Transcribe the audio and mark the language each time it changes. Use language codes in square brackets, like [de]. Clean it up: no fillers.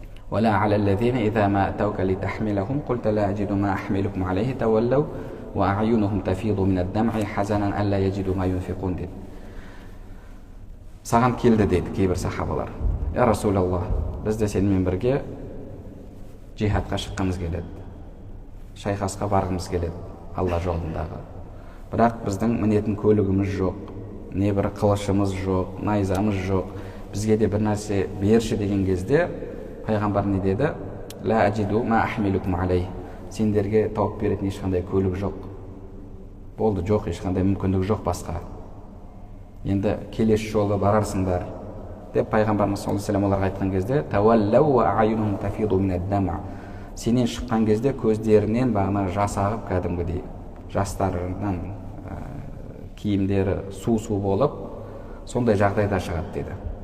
[ar] ولا على الذين إذا ما أتوك لتحملهم قلت لا أجد ما أحملكم عليه تولوا وأعينهم تفيض من الدمع حزنا ألا يجدوا ما ينفقون деді. [kk] Саған келді дейді кейбір сахабалар. Я Расулаллах, біз де сенімен бірге жихадқа шыққымыз келеді, шайқасқа барғымыз келеді Алла жолындағы. Бірақ біздің мінетін көлігіміз жоқ, не бір қылышымыз жоқ, найзамыз жоқ, бізге де бір нәрсе берші деген кезде пайғамбар не деді? [ar] Ла аджиду ма ахмилукум алей. [kk] Сендерге тауып беретін ешқандай көлік жоқ. Болды, жоқ, ешқандай мүмкіндік жоқ басқа. Енді келесі жолы барарсыңдар деп пайғамбарымыз саллаллаху алейхи ва саллям оларға айтқан кезде, [ar] таваллау ва аюнхум тафиду минад-дама. [kk] Сенен шыққан кезде көздерінен бағана жас ағып, кәдімгідей жастарынан киімдері су болып, сондай жағдайда шығады деді.